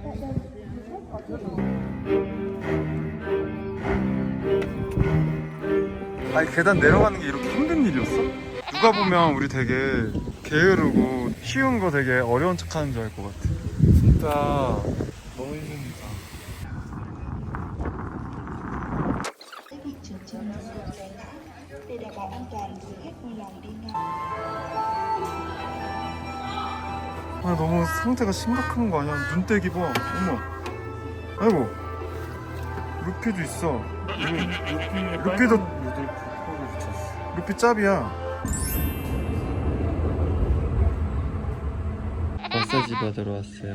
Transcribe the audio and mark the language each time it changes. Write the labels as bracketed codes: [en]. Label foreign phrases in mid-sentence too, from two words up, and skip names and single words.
[ko] 아니 계단 내려가는 게 이렇게 힘든 일이었어? 누가 보면 우리 되게 게으르고 쉬운 거 되게 어려운 척 하는 줄 알 것 같아. 진짜 너무 힘듭니다. [vi] để đảm bảo an toàn du khách vui lòng đi ngang. [ko] 아 너무 상태가 심각한 거 아니야? 눈떼기 봐. 어머. 아이고. 루피도 있어. 루피도 루피 짭이야. 마사지 받으러 왔어요.